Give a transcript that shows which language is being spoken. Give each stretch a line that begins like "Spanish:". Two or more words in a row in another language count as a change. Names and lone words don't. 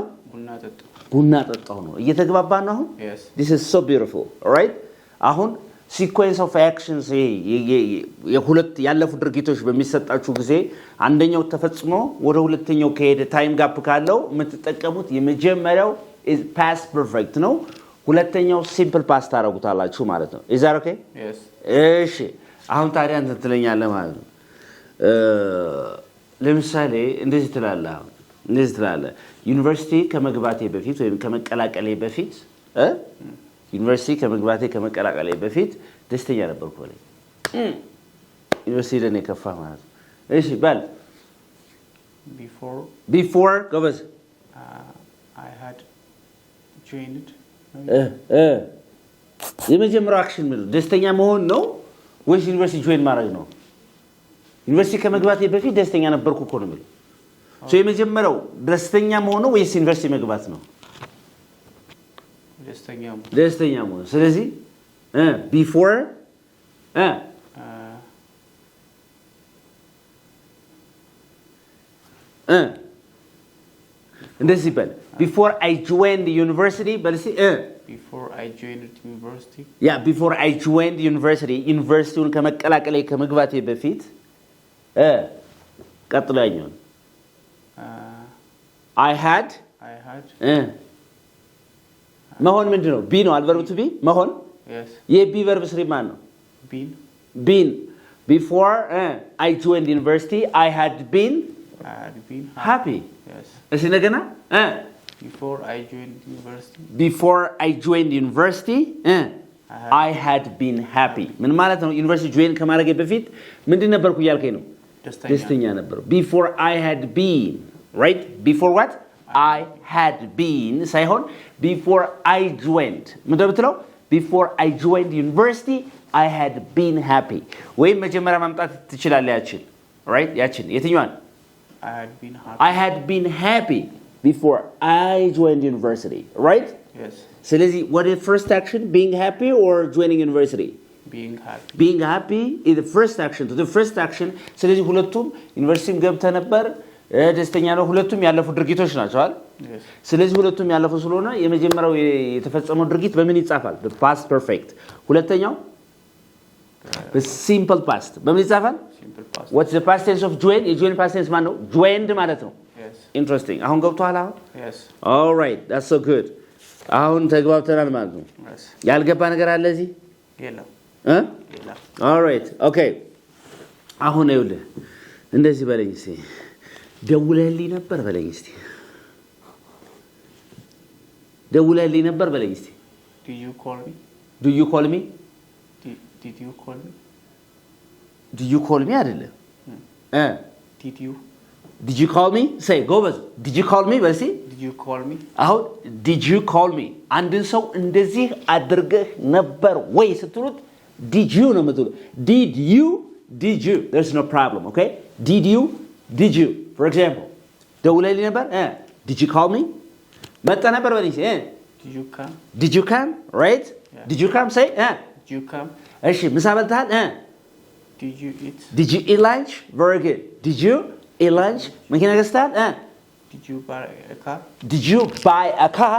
Amharic: ቡና ጠጣሁ ቡና ጠጣው ነው እየተግባባን ነው አሁን
English: Yes. this is so beautiful all right
Amharic: አሁን
English: sequence of actions
Amharic: የሁለት ያለፉ ድርጊቶች በሚሰጣችሁ ጊዜ አንደኛው ተፈጽሞ ወደ ሁለተኛው ከሄደ
English: time gap
Amharic: ካለው የምትጠቀሙት የመጀመሪያው
English: is past perfect
Amharic: ነው ሁለተኛው
English: simple past
Amharic: ታረጉታላችሁ ማለት ነው
English: is that okay Yes.
Amharic: እሺ አሁን ታዲያ አንተ ትለኛለህ ማለት ነው ለምሳሌ እንደዚህ ትላለህ አሁን እንደዚህ ትላለህ ዩኒቨርሲቲ ከመግባቴ በፊት ወይም ከመቀላቀሌ በፊት ዩኒቨርሲቲ ከመቀላቀሌ በፊት ደስተኛ ነበርኩ ማለት ዩኒቨርሲቲ ለኔ ከፋ ማለት ነው እሺ በል before ጎበዝ
English: I had joined
Amharic: የመጀመሪያው አክሽን ምን ደስተኛ መሆን ነው ወይስ ዩኒቨርሲቲ ጆይን ማድረግ ነው ዩኒቨርሲቲ ከመግባቴ በፊት ደስተኛ ነበርኩ እኮ ነው የሚለው የመጀመሪያው ደስተኛ መሆን ነው ወይስ ዩኒቨርሲቲ መግባት ነው ደስተኛ መሆን ስለዚህ before እንደዚህ በል
English: before I joined the university
Amharic: በልሲ
English: before I joined university before I joined university
Amharic: ዩኒቨርሲቲውን ከመግባቴ በፊት ቀጥሎ ያኛው
English: I had
Amharic: መሆን ምንድነው ቢ ነው አልቨርብ
English: to be
Amharic: መሆን
English: yes
Amharic: የቢ ቨርብ ስሪ ማን ነው
English: been before I joined university I had been happy yes
Amharic: እሺ ነገና
English: before I joined university I had been happy
Amharic: ምን ማለት ነው ዩኒቨርሲቲ ጆይን ከማድረጌ በፊት ምንድን ነበርኩ እያልከኝ ነው ደስተኛ ነበር
English: before I had been right before what I had been ሳይሆን before I joined
Amharic: ምንድነው ብትለው
English: before I joined university I had been happy
Amharic: ወይ መጀመሪያ ማምጣት ትችላለህ ያችን
English: right
Amharic: ያችን የትኛዋን
English: I had been happy before I joined university right yes
Amharic: ስለዚህ
English: what is first action being happy or joining university being happy is the first action to the first action
Amharic: ስለዚህ ሁለቱም ዩኒቨርሲቲም ገብተህ ነበር ደስተኛ ነው ሁለቱም ያለፉ ድርጊቶች ናቸው አይደል ስለዚህ ሁለቱም ያለፉ ስለሆነ የመጀመሪያው የተፈጸመው ድርጊት በምን ይጻፋል
English: the past perfect
Amharic: ሁለተኛው
English: the simple past
Amharic: በምን ይጻፋል
English: simple past what's the past tense of join የjoin past tense
Amharic: ማለት ነው
English: joined
Amharic: ማለት ነው
English: yes
Amharic: interesting አሁን ገብቷል አሁን
English: yes all right that's so good
Amharic: አሁን ተግባብተናል ማለት ነው
English: yes
Amharic: ያልገባ ነገር አለ እዚህ የለም all right okay አሁን ይኸውልህ እንደዚህ በለኝ እስኪ ደውለህልኝ ነበር በለኝ እስኪ ደውለህልኝ ነበር በለኝ እስኪ
English: do you call me do you call me አይደለም did you call me say ጎበዝ did you call me በልሲ did you call me አሁን did you call me
Amharic: አንድን ሰው እንደዚህ አድርገህ ነበር ወይ ስትሉት
English: did you
Amharic: ነው የምትሉት
English: did you there's no problem okay did you for example
Amharic: ደውለህልኝ ነበር
English: did you call me
Amharic: መጣ ነበር በልኝ
English: did you come right yeah. did you come say did you come
Amharic: እሺ ምሳ በልተሃል
English: did you eat lunch very good did you eat lunch
Amharic: መኪና ገዝተሃል
English: did you buy a car